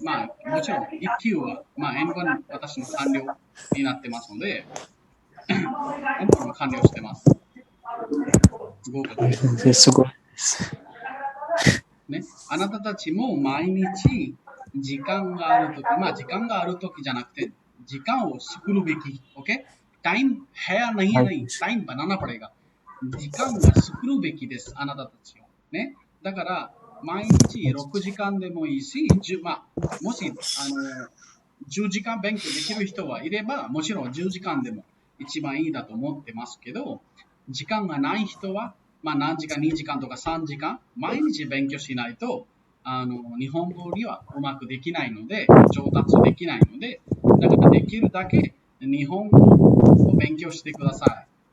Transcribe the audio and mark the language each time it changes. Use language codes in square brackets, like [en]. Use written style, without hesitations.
[ja] まあ、もちろん、1級は、まあ、N1 私の完了になってますので、N1 は完了してます。合格です。先生、すごいです。ね、あなたたちも毎日時間があるとき、まあ時間があるときじゃなくて、時間を作るべき。 [en] OK? [hi] Time है या नहीं है नहीं, टाइम बनाना पड़ेगा. [ja] 時間を作るべきです、あなたたちを。ね。だから、毎日6時間でもいいし、まあ、もし、10時間勉強できる人はいれば、もちろん10時間でも一番いいだと思ってますけど、時間がない人は、まあ何時間、2時間とか3時間、毎日勉強しないと、日本語にはうまくできないので、上達できないので、だからできるだけ日本語を勉強してください。